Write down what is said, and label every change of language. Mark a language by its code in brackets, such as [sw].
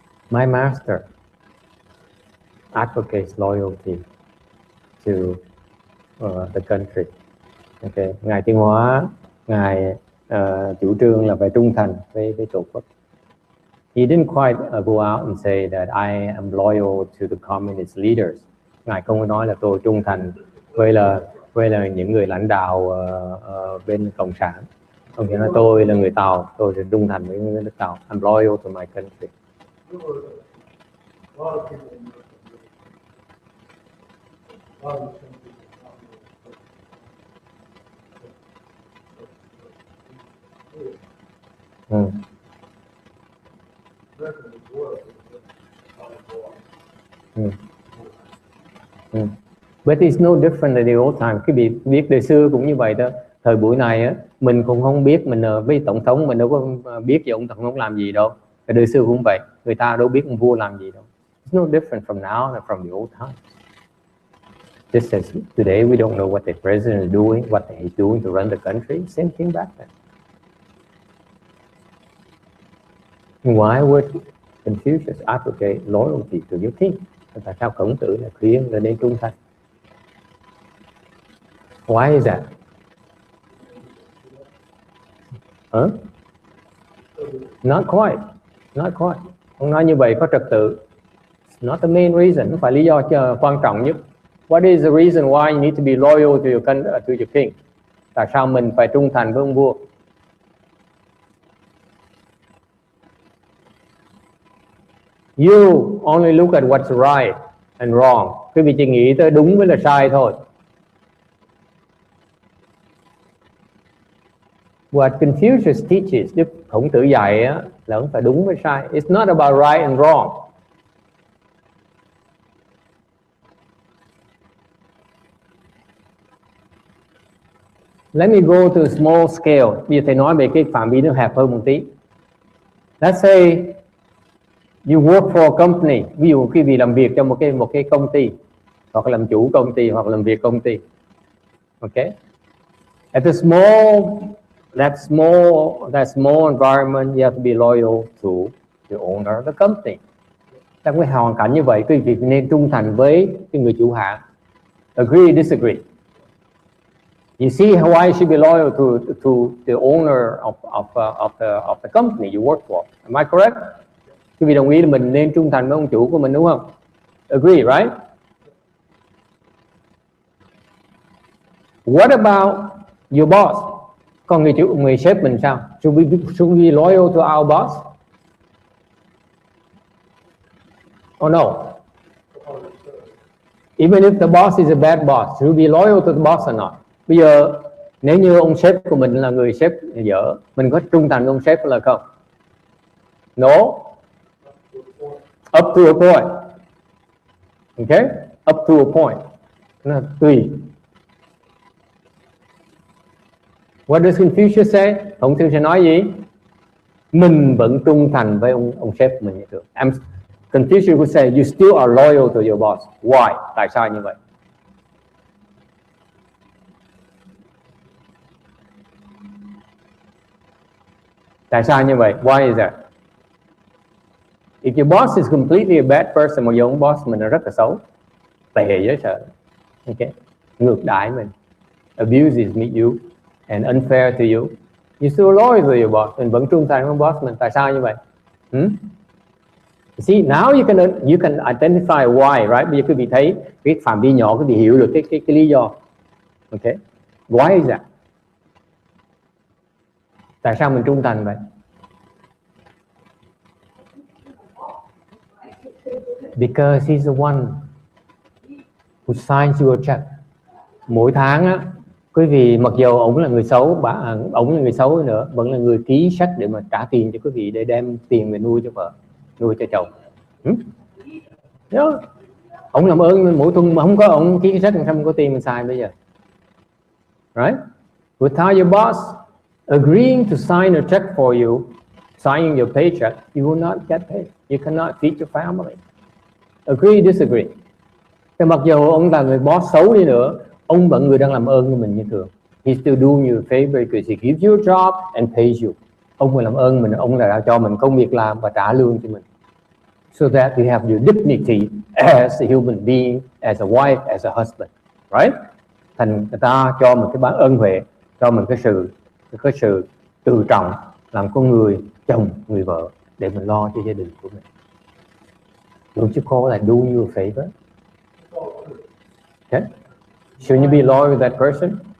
[en] My master advocates loyalty to the country. [vi] Okay, Ngài Tiến Hóa, Ngài chủ trương là phải trung thành với tổ quốc. [en] He didn't quite go out and say that I am loyal to the communist leaders. [vi] Ngài không có nói là tôi trung thành với là những người lãnh đạo bên cộng sản. Không nghĩa là tôi là người Tàu, tôi sẽ trung thành với người nước Tàu. [en] I'm loyal to my country. But it's no different than the old time. [vi] Cái việc biết đời xưa cũng như vậy đó. Thời buổi này á, mình cũng không biết, mình với tổng thống mình đâu có biết gì ông tổng thống làm gì đâu. Cái đời xưa cũng vậy, người ta đâu biết ông vua làm gì đâu. [en] It's no different from now than from the old time. Just as today we don't know what the president is doing, what he's doing to run the country, same thing back then. Why would Confucius advocate loyalty to your king? [vi] Tại sao Khổng Tử là khuyên là nên trung thành? [en] Why is that? Huh? Not quite. Not quite. [vi] Ông nói như vậy có trật tự. [en] It's not the main reason. [vi] Không phải lý do quan trọng nhất. [en] What is the reason why you need to be loyal to your king? [vi] Tại sao mình phải trung thành với ông vua? [en] You only look at what's right and wrong. [vi] Quý vị chỉ nghĩ tới đúng với là sai thôi. [en] What Confucius teaches, [vi] Đức Khổng Tử dạy á, là không phải đúng với sai. [en] It's not about right and wrong. Let me go to a small scale. [vi] Bây giờ thầy nói về cái phạm vi nó hẹp hơn một tí. [en] Let's say you work for a company. [vi] Ví dụ quý vị làm việc cho một cái công ty, hoặc làm chủ công ty, hoặc làm việc công ty. [en] Okay. At that small environment, you have to be loyal to the owner of the company. [vi] Trong cái hoàn cảnh như vậy, quý vị nên trung thành với cái người chủ hãng. [en] Agree, disagree. You see why you should be loyal to the owner of the company you work for. Am I correct? [vi] Quý vị đồng ý là mình nên trung thành với ông chủ của mình, đúng không? [en] Agree, right? What about your boss? [vi] Còn người sếp mình sao? [en] Should we be loyal to our boss? Oh no. Even if the boss is a bad boss, should we be loyal to the boss or not? [vi] Bây giờ nếu như ông sếp của mình là người sếp dở, mình có trung thành với ông sếp là không? [en] No. Up to a point. Okay? Up to a point. [vi] Nó tùy. [en] What does Confucius say? [vi] Khổng Tử sẽ nói gì? Mình vẫn trung thành với ông sếp của mình như thường. [en] Confucius would say, you still are loyal to your boss. Why? [vi] Tại sao như vậy? Tại sao như vậy? [en] Why is that? If your boss is completely a bad person, [vi] mà ông boss mình là rất là xấu, tệ dễ sợ, [en] okay, [vi] ngược đãi mình, [en] abuses you and unfair to you, you still loyal to your boss, [vi] mình vẫn trung thành với boss mình. Tại sao như vậy? [en] See, now you can identify why, right? [vi] Bây giờ quý vị thấy cái phạm vi nhỏ, quý vị hiểu được cái lý do. [en] Okay, why is that? [vi] Tại sao mình trung thành vậy? [en] Because he's the one who signs your check. [vi] Mỗi tháng á, quý vị mặc dù ông là người xấu, ông là người xấu nữa, vẫn là người ký sách để mà trả tiền cho quý vị, để đem tiền về nuôi cho vợ, nuôi cho chồng. Ông làm ơn mỗi tuần mà không có ông ký cái sách, làm sao có tiền mình xài bây giờ? [en] Right? Without your boss agreeing to sign a check for you, signing your paycheck, you will not get paid. You cannot feed your family. Agree, disagree. [vi] Thì mặc dù ông là người boss xấu đi nữa, ông vẫn người đang làm ơn cho mình như thường. [en] He still doing you a favor because he gives you a job and pays you. [vi] Ông người làm ơn mình, ông là cho mình công việc làm và trả lương cho mình. [en] So that you have your dignity as a human being, as a wife, as a husband, right? [vi] Thành người ta cho mình cái ân huệ, cho mình cái sự tự trọng, làm con người chồng, người vợ để mình lo cho gia đình của mình. [en] Don't you call that doing you a favor? Okay. Shouldn't you be loyal with that person?